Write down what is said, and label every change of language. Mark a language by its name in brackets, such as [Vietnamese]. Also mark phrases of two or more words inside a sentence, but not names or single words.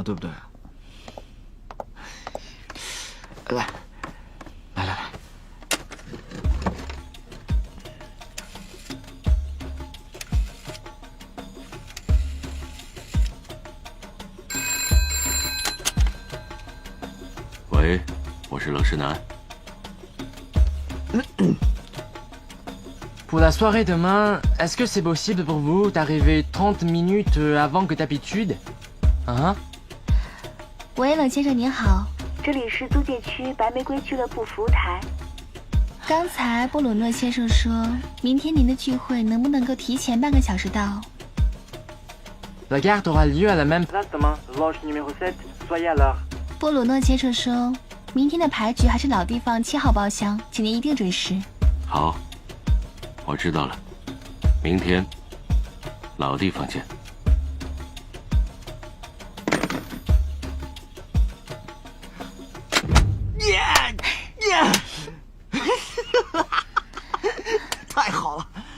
[Chinese] 对不对？来，来来来。喂，我是冷世南。 [French] Pour la soirée demain, est-ce que c'est possible pour vous d'arriver 30 minutes avant que d'habitude? Hein? [Chinese] 喂，冷先生您好，这里是租界区白玫瑰俱乐部服务台。刚才布鲁诺先生说，明天您的聚会能不能够提前半个小时到？ [French] La garde aura lieu à la même place demain, loge numéro 7, soyez à l'heure. [Chinese] 布鲁诺先生说，明天的牌局还是老地方7号包厢，请您一定准时。好，我知道了，明天老地方见。太好了！